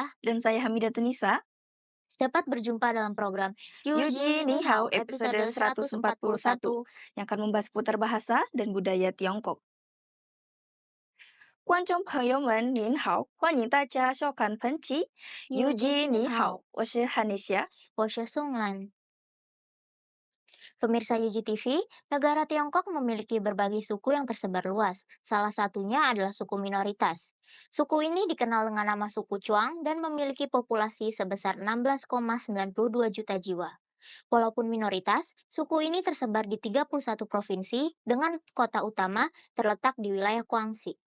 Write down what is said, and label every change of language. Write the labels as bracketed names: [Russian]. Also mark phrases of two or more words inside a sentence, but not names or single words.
[Indonesian] Dan saya Hamidah Tunisa. dapat berjumpa dalam program Yuji Ni Hao episode 141 yang akan membahas seputar bahasa dan budaya Tiongkok. [Chinese] 观众朋友们您好，欢迎大家收看本期 Yuji Ni Hao，我是 Hanisha。我是宋兰。 [Indonesian] Pemirsa UJ TV, negara Tiongkok memiliki berbagai suku yang tersebar luas. Salah satunya adalah suku minoritas. Suku ini dikenal dengan nama suku Chuang dan memiliki populasi sebesar 16,92 juta jiwa. Walaupun minoritas, suku ini tersebar di 31 provinsi dengan kota utama terletak di wilayah Guangxi.